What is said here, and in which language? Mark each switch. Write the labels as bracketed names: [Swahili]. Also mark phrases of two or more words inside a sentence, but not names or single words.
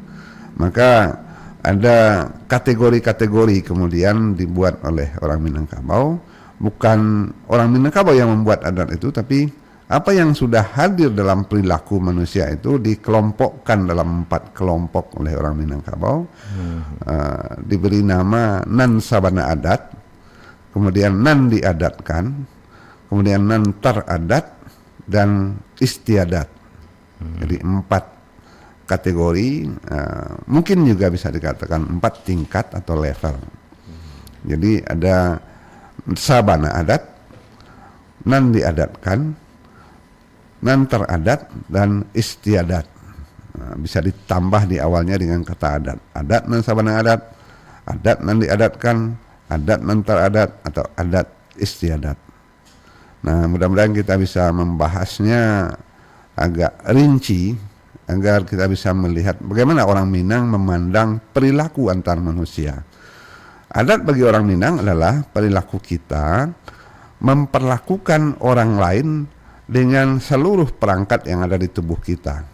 [Indonesian] Maka ada kategori-kategori kemudian dibuat oleh orang Minangkabau. Bukan orang Minangkabau yang membuat adat itu, tapi apa yang sudah hadir dalam perilaku manusia itu dikelompokkan dalam 4 kelompok oleh orang Minangkabau. Diberi nama [Minangkabau] nan sabana adat, [Indonesian] kemudian [Minangkabau] nan diadatkan, [Indonesian] kemudian [Minangkabau] nan teradat, [Indonesian] dan istiadat. Jadi 4 kategori, mungkin juga bisa dikatakan 4 tingkat atau level. Jadi ada [Minangkabau] sabana adat, nan diadatkan, nan teradat, [Indonesian] dan istiadat. Bisa ditambah di awalnya dengan kata adat. [Minangkabau] Adat nan sabana adat nan diadatkan, adat nan teradat, [Indonesian] atau adat istiadat. Nah, mudah-mudahan kita bisa membahasnya agak rinci agar kita bisa melihat bagaimana orang Minang memandang perilaku antar manusia. Adat bagi orang Minang adalah perilaku kita memperlakukan orang lain dengan seluruh perangkat yang ada di tubuh kita.